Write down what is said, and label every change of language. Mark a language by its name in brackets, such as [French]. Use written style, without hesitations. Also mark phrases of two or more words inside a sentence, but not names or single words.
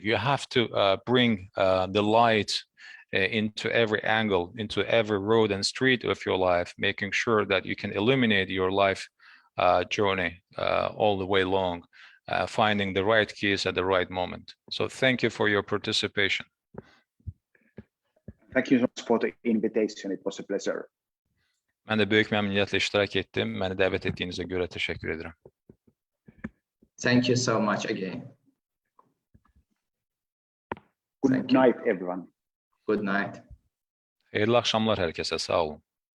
[English] You have to bring the light into every angle, into every road and street of your life, making sure that you can illuminate your life journey all the way long. Finding the right keys at the right moment. So thank you for your participation. Thank you so much for the invitation. It was a pleasure. [Azerbaijani] Mən də böyük məmnuniyyətlə iştirak etdim. Məni dəvət etdiyinizə görə təşəkkür edirəm. [English] Thank you so much again. Good night, everyone. Good night. [Azerbaijani] Xeyirli axşamlar hər kəsə, sağ olun.